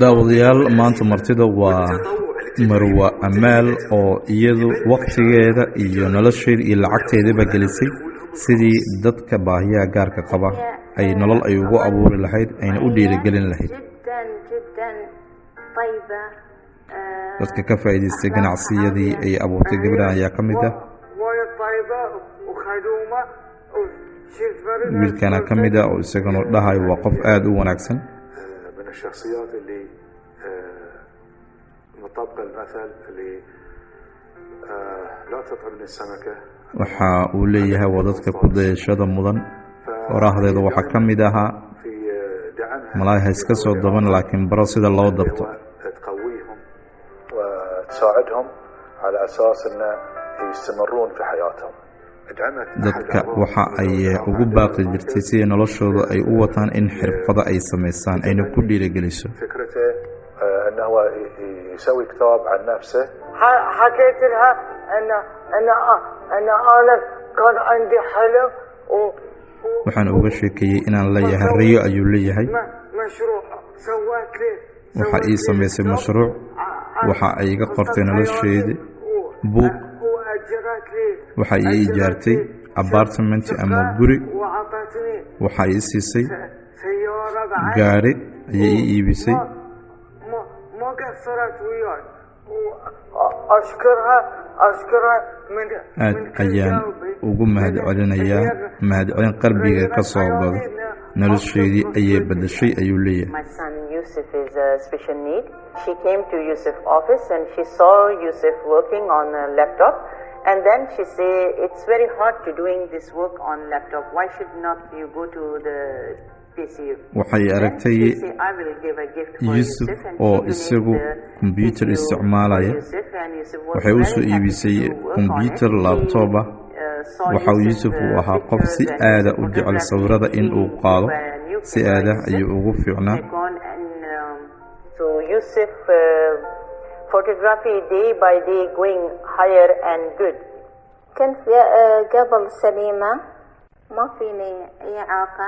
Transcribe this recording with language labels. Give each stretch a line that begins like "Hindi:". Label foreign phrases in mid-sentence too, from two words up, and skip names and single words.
Somali: daawadayaal maanta martida waa Marwa Amaal oo iyadu waqtigeeda iyo nolosheeda iyo lacagteedaba gelisay sidii dadka baahiyaha gaarka qaba ay nolol ay ugu abuuri lahayd ayna u dhiirigelin lahayd. dadka ka faa'iideystay ganacsiyadii ay abuurtay gabadhan ayaa ka mid ah. wiilkana ka mid ah oo isagana dhahayo waa qof aad u wanaagsan.
Arabic: من الشخصيات اللي مطابقة المثل اللي لا تطعم السمكة.
Somali: waxa uu leeyahay waa dadka ku dayashada mudan. waraahdeeda waxaa ka mid ahaa
Arabic: في دعمها
Somali: malaaha iska soo daban laakiin baro sida loo dabto.
Arabic: تقويهم وتساعدهم على أساس أن يستمرون في حياتهم.
Somali: dadka waxa ay ugu baaqi jirtay si noloshooda ay u wataan in xirfado ay sameystaan ayna ku dhiirigeliso.
Arabic: فكرته أنه هو يسوي كتاب عن نفسه. حكيت لها أنا كان عندي حلم
Somali: waxaan uga sheekeeyey inaan leeyahay riyo ayuu leeyahay.
Arabic: مشروع سويت لي
Somali: waxa ii samaysay mashruuc waxa ay iga qortay nolosheedii buug
Arabic: وأجرت لي
Somali: waxa ay ijaartay apartment ama guri
Arabic: وعطتني
Somali: waxa ay siisay
Arabic: سيارة بعد
Somali: gaari ayay ii iibisay.
Arabic: ما قصرت وياي وأشكرها من
Somali: aad ayaan ugu mahadcelinayaa mahadcelin qalbiga ka soo goda nolosheedii ayay bedeshay ayuu leeyahay.
English: My son Yusuf is a special need. She came to Yusuf's office and she saw Yusuf working on a laptop, and then she said, "It's very hard to doing this work on laptop. Why should not you go to the PCU?"
Somali: waxay aragtay
English: She said, "I will give a gift for Yusuf Yusuf," and oo she isagu donated the computer PCU isticmaalaya. for Yusuf, and Yusuf was
Somali: waxay u
English: very soo happy iibisay to work on computer it. laptop ah. Saw
Somali: waxa uu Yusuf u ahaa qof si aad u jecel sawirada in uu qaado si aad ayuu ugu fiicnaa.
English: So Yusuf photography day by day going higher and good.
Arabic: كنت قبل سليمة ما فيني إعاقة.